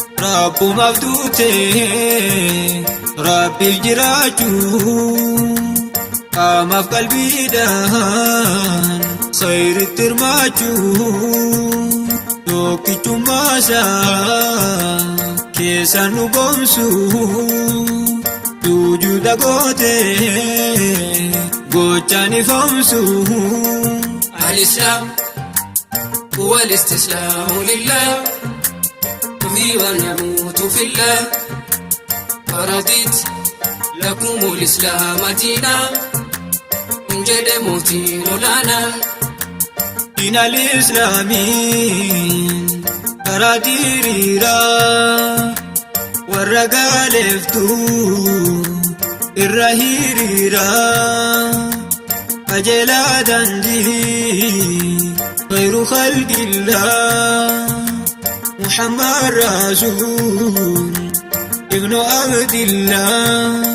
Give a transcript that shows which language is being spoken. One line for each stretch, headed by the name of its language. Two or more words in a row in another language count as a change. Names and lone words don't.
Oromo: Rabbumaaf duute, Rabbiif jiraachuu, qaamaaf qalbiidhaan khayritti hirmaachuu, tokkichummaa isaa keessa nu boomsu, sujuuda goote gochaan ifamsu.
Arabic: الإسلام هو الاستسلام لله، نحيي ونموت في الله، فرضت لكم الإسلام دينا،
Oromo: kun jedhe mootiin olaanaan.
Arabic: دين الإسلام
Oromo: karaa diriiraa warra gaaleeftu irra hiriiraa qajeelaa daandii
Arabic: خير خلق الله محمد رسول ابن عبد الله